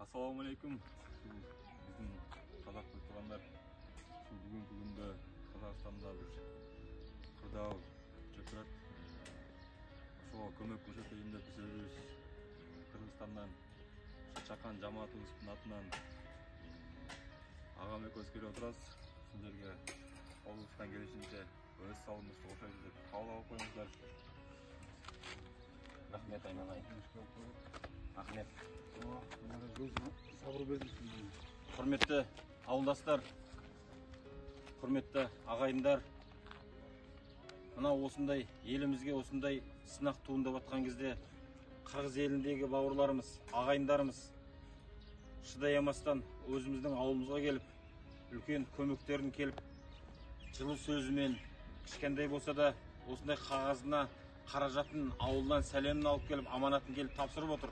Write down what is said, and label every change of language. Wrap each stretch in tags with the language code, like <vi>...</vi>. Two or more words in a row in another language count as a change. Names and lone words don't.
<ar>Assalamu alaikum.</ar> <kk>Bizim Қазақстан туғандар, бүгінгі күнде Қазақстанда бір қырдау жатыр.</kk> <ky>Ошоға көмөк көрсөтөйүн деп биз өзүбүз Кыргызстандан чакан жамаатыбыздын атынан агам экөөбүз келип отурабыз. Сиздерге колубуздан келишинче өз салымыбызды кошобуз деп кабыл алып коюңуздар.</ky> <kk>Рахмет айналайын. Рахмет. Құрметті ауылдастар, құрметті ағайындар, мына осындай елімізге осындай сынақ туындап жатқан кезде Қырғыз еліндегі бауырларымыз, ағайындарымыз шыдай алмастан өзіміздің ауылымызға келіп, үлкен көмектерін келіп, жылы сөзімен кішкентай болса да осындай қағазына қаражатын ауылдан сәлемін алып келіп, аманатын келіп тапсырып отыр.</kk>